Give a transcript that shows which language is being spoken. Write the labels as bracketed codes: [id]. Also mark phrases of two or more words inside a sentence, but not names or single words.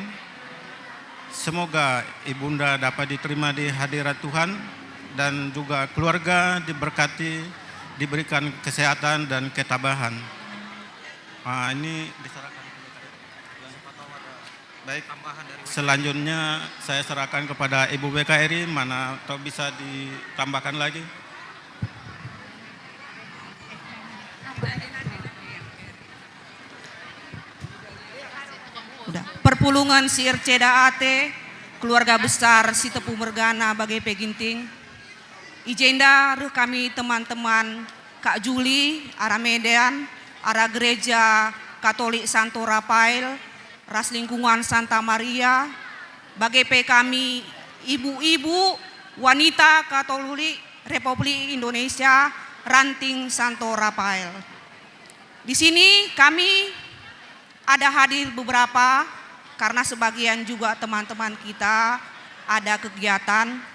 [id] Semoga Ibunda dapat diterima di hadirat Tuhan dan juga keluarga diberkati, diberikan kesehatan dan ketabahan. Ini diserahkan. Baik, selanjutnya saya serahkan kepada Ibu WKRI, mana atau bisa ditambahkan lagi. [btx] Perpulungan Sir Ceda Ate, keluarga besar si Tepu Mergana bagai Peginting. Ijenda kami teman-teman Kak Juli, arah Medan, arah Gereja Katolik Santo Rafael, Ras Lingkungan Santa Maria, bagai kami [id] ibu-ibu wanita Katolik Republik Indonesia, [btx] Ranting Santo Rafael. [id] Di sini kami ada hadir beberapa karena sebagian juga teman-teman kita ada kegiatan.